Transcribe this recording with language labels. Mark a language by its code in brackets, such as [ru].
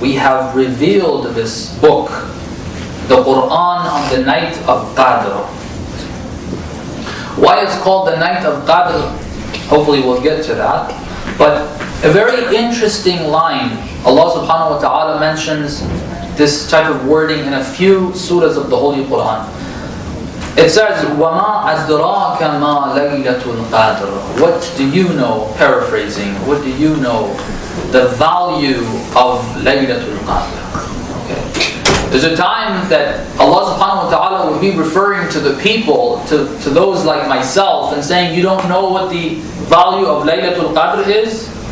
[en] We have revealed this book, the Quran, on the night of Qadr. Why it's called the night of Qadr, hopefully we'll get to that. But a very interesting line, Allah subhanahu wa ta'ala mentions this type of wording in a few surahs of the Holy Quran. It says, [ar] وَمَا أَدْرَاكَ مَا لَيْلَةُ الْقَادْرِ. [en] What do you know, paraphrasing, what do you know the value of Laylatul Qadr? Okay. There's a time that Allah subhanahu wa ta'ala would be referring to the people, to those like myself, and saying, you don't know what the value of Laylatul Qadr is?